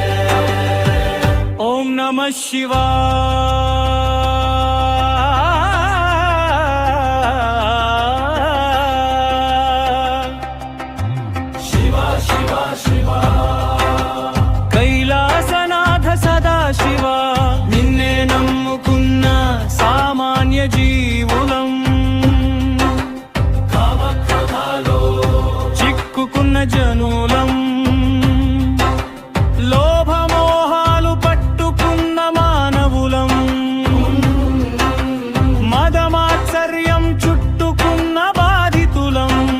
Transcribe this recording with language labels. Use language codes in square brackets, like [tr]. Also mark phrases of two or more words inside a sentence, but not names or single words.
[sa] ओम नमः शिवा शिवा शिवा शिवा कैलासनाथ सदा शिवा [te] నిన్నే నమ్ముకున్న సామాన్య జీవులం కామక్రోధాలో చిక్కుకున్న జనులం లోభమోహాలు పట్టుకున్న మానవులం మదమాత్సర్యం చుట్టుకున్న బాధితులం